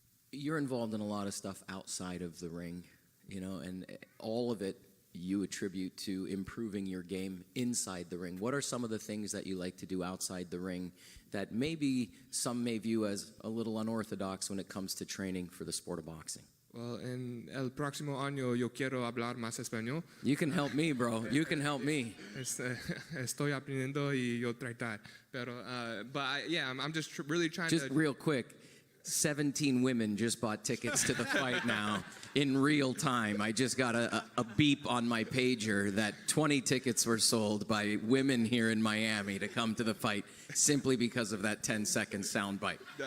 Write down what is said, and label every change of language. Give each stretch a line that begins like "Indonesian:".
English: You're involved in a lot of stuff outside of the ring, and all of it you attribute to improving your game inside the ring. What are some of the things that you like to do outside the ring that maybe some may view as a little unorthodox when it comes to training for the sport of boxing?
Spanish: Well, en el próximo año yo quiero hablar más español.
English: You can help me, bro. You can help me.
Spanish: Estoy aprendiendo y yo tratar.
English: Pero, I'm just really trying to... Just real quick, 17 women just bought tickets to the fight now in real time. I just got a beep on my pager that 20 tickets were sold by women here in Miami to come to the fight simply because of that 10-second soundbite.